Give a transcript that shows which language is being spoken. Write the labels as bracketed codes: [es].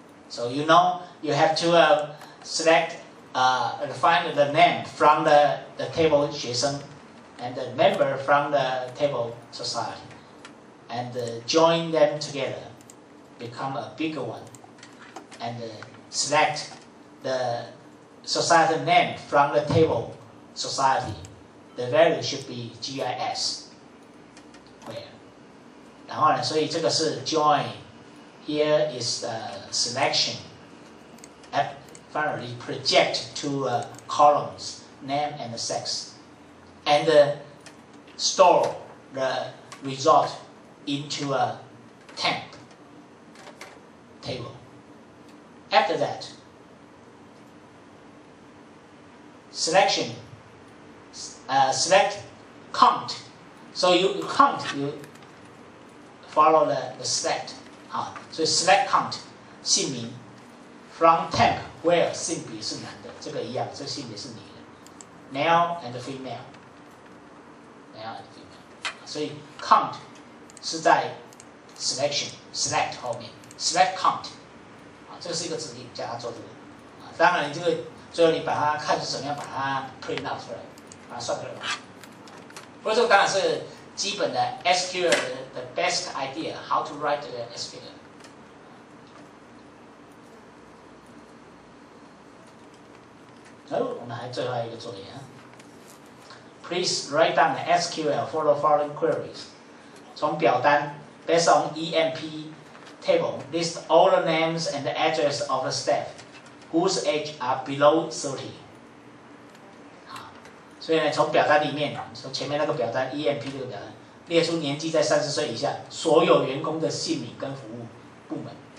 [en] So you know you have to select find the name from the table 学生 and the member from the table society, and join them together, become a bigger one, and select the society name from the table society. The value should be GIS. Where? [zh] 然后呢，所以这个是 join. [en] Here is the selection. Finally, project two columns, name and sex, and store the result into a temp table. After that, selection, select count. So you count, you follow the select. So select count [zh] 姓名 [en] from temp where [zh] 性别是男的，这个一样，这个性别是女的 ， [en] male and female， male and female， [zh] 所以 count 是在 select 后面 select count， 这个是一个指令，叫他做这个，当然你这个最后你把它看是怎么样把它 print out 出来，把它算出来。不过这个当然是基本的 [en] SQL 的 best idea how to write the SQL。 [zh] 我们还最后一个作业啊。 [en] Please write down the SQL for the following queries。 [zh] 从表单 [en] based on EMP table list all the names and the address of the staff whose age are below 30。 [zh] 好，所以呢，从表单里面，从前面那个表单 EMP 这个表单，列出年纪在30岁以下所有员工的姓名跟服务部门。